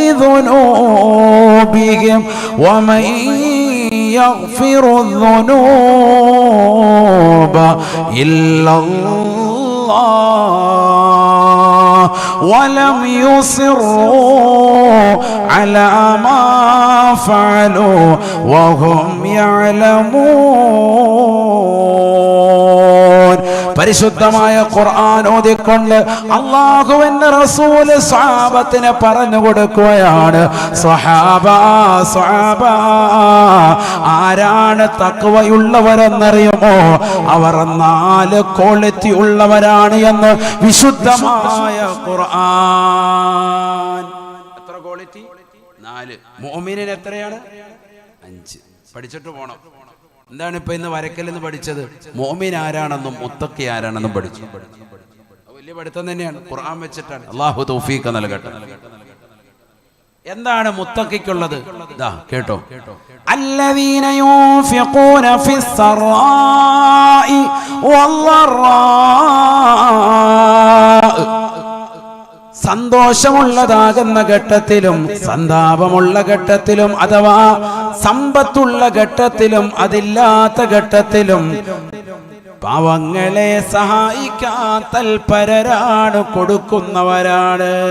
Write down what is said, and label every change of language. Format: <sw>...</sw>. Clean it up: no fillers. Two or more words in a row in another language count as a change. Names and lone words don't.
<ar>لذنوبهم ومن يغفر الذنوب إلا الله ولم يصروا على ما فعلوا وهم يعلمون.</ar> <ml>പരിശുദ്ധമായ ഖുർആൻ ഓതിക്കൊണ്ട് അല്ലാഹുവിന്റെ റസൂൽ സ്വഹാബത്തിനെ പറഞ്ഞു കൊടുക്കുകയാണ്, സ്വഹാബ ആരാണ് തഖ്വയുള്ളവരെന്നറിയുമോ? അവർ 4 ക്വാളിറ്റി ഉള്ളവരാണ് എന്ന് വിശുദ്ധമായ ഖുർആൻ. എത്ര ക്വാളിറ്റി? 4. മുഅ്മിനിന് എത്രയാണ്? 5. പഠിച്ചിട്ട് പോണം. എന്താണ് ഇപ്പൊ ഇന്ന് വരക്കലെന്ന് പഠിച്ചത്? മുഅ്മിൻ ആരാണെന്നും മുത്തഖി ആരാണെന്നും പഠിച്ചു. വലിയ പഠിത്തം തന്നെയാണ്, ഖുർആൻ വെച്ചിട്ടാണ്. അല്ലാഹു തൗഫീഖ് നൽകട്ടെ. എന്താണ് മുത്തഖിക്കുള്ളത്? ദാ കേട്ടോ,</ml> <ar>الذين ينفقون في السراء والضراء,</ar> <ml>സന്തോഷമുള്ളതാകുന്ന ഘട്ടത്തിലും സന്താപമുള്ള ഘട്ടത്തിലും, അഥവാ സമ്പത്തുള്ള ഘട്ടത്തിലും അതില്ലാത്ത ഘട്ടത്തിലും പാവങ്ങളെ സഹായിക്കാൻ തൽപരരാണ്, കൊടുക്കുന്നവരാണ്.</ml>